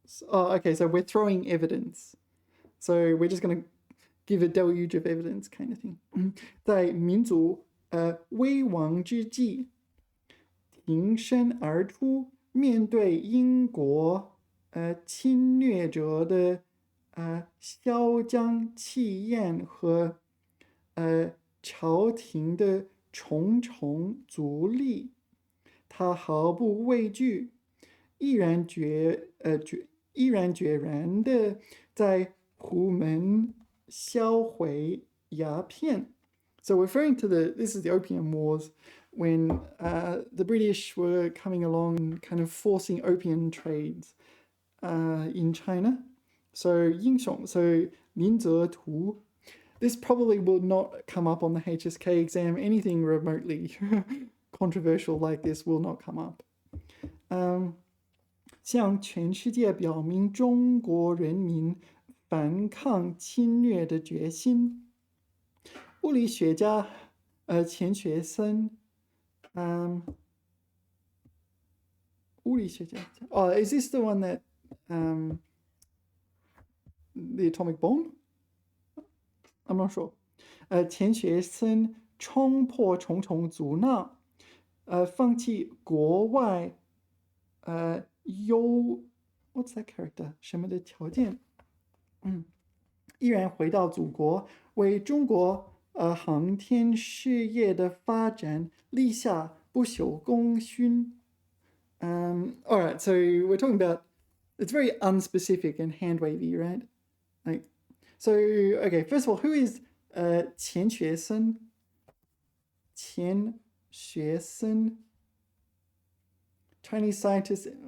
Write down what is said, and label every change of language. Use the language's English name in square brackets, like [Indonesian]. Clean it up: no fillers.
[English] Oh, okay, so we're throwing evidence. So we're just going to give a deluge of evidence kind of thing. [Chinese] 在民族危亡之际，挺身而出，面对英国侵略者的嚣张气焰和朝廷的重重阻力，他毫不畏惧，毅然决然的在虎门销毁鸦片。 [English] So referring to this is the Opium Wars, when the British were coming along kind of forcing opium trades in China. So 英雄, so 林则图. This probably will not come up on the HSK exam. Anything remotely controversial like this will not come up. [Chinese] 向全世界表明中国人民反抗侵略的决心。物理学家钱学森物理学家 [English] Oh, is this the one that the atomic bomb? I'm not sure. [Chinese] 钱学森冲破重重阻挠，放弃国外 [English] what's that character? [Chinese] 什么的条件？毅然回到祖国，为中国航天事业的发展立下不朽功勋。 [English] All right, so we're talking about, it's very unspecific and hand wavy, right? Like, so okay, first of all, who is 钱学森？钱学森 Chinese scientist.